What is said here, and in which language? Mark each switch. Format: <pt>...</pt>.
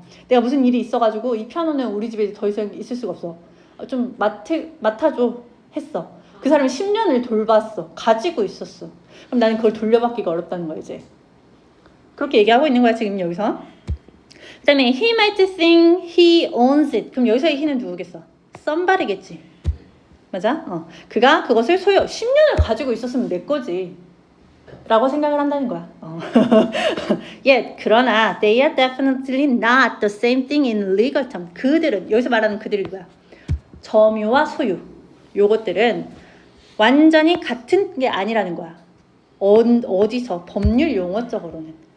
<ko>내가 무슨 일이 있어가지고 이 피아노는 우리 집에 더 이상 있을 수가 없어. 좀 맡아줘 했어. 그 사람이 10년을 돌봤어. 가지고 있었어. 그럼 나는 그걸 돌려받기가 어렵다는 거야 이제. 그렇게 얘기하고 있는 거야 지금 여기서.</ko> <en>그 다음에 he might think he owns it.</en> <ko>그럼 여기서의 he는 누구겠어? somebody겠지. 맞아? 그가 그것을 10년을 가지고 있었으면 내 거지 라고 생각을 한다는 거야.</ko> <en>Yet,</en> <ko>그러나</ko> <en>they are definitely not the same thing in legal term.</en> <ko>그들은, 여기서 말하는 그들이 뭐야? 점유와 소유. 요것들은 완전히 같은 게 아니라는 거야. 어디서 법률 용어적으로는.</ko>